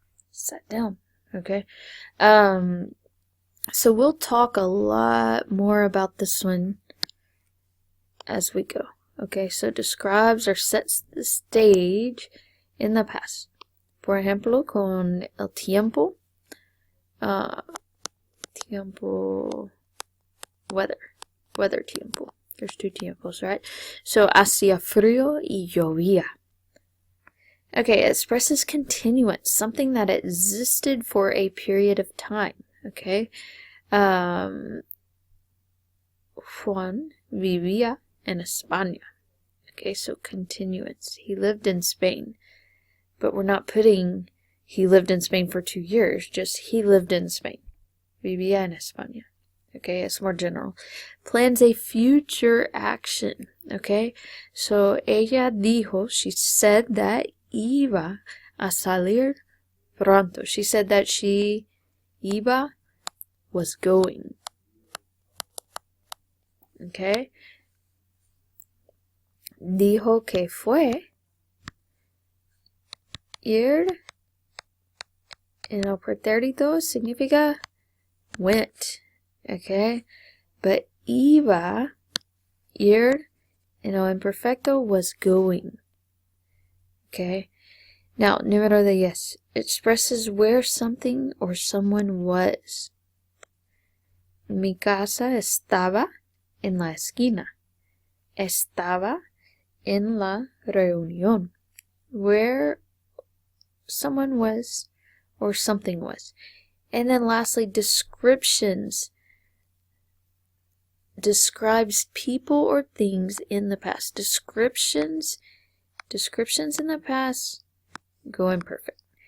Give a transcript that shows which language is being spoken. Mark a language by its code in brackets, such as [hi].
[en] Sat down. Okay. So we'll talk a lot more about this one as we go. Okay, so describes or sets the stage in the past. [es] Por ejemplo, con el tiempo. Tiempo, weather tiempo. [en] There's two tiempos, right? So, [es] hacía frío y llovía. [en] Okay, it expresses continuance, something that existed for a period of time. [es] Okay, Juan vivía en España. [en] Okay, so continuance. He lived in Spain, but we're not putting he lived in Spain for 2 years, just he lived in Spain. [es] Vivía en España. [en] Okay, it's more general. Plans a future action. [es] Okay, so ella dijo, [en] she said that [es] iba a salir pronto. [en] She said that she iba was going. Okay. [es] Dijo que fue. Ir en el pretérito significa went. Okay. [en] But iba, [es] ir en el imperfecto [en] was going. Okay. Now, número 10 expresses where something or someone was. [es] Mi casa estaba en la esquina. Estaba en la reunión. [en] Where someone was or something was. And then lastly, descriptions. Describes people or things in the past. Descriptions in the past go imperfect.